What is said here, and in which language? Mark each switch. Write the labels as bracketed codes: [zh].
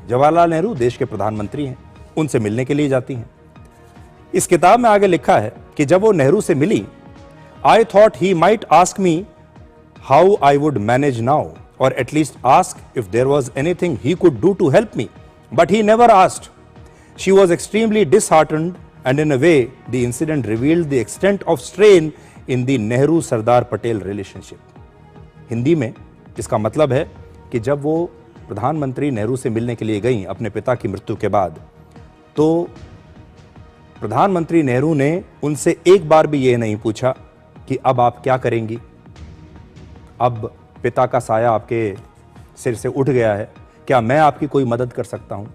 [hi] जवाहरलाल नेहरू देश के प्रधानमंत्री हैं, उनसे मिलने के लिए जाती हैं। इस किताब में आगे लिखा है कि जब वो नेहरू से मिली, [en] I thought he might ask me how I would manage now, और at least ask if there was anything he could do to help me, but he never asked. She was extremely disheartened and in a way the incident revealed the extent of strain in the Nehru Sardar Patel relationship। [hi] Hindi में इसका मतलब है कि जब वो प्रधानमंत्री नेहरू से मिलने के लिए गई अपने पिता की मृत्यु के बाद, तो प्रधानमंत्री नेहरू ने उनसे एक बार भी ये नहीं पूछा कि अब आप क्या करेंगी, अब पिता का साया आपके सिर से उठ गया है, क्या मैं आपकी कोई मदद कर सकता हूं।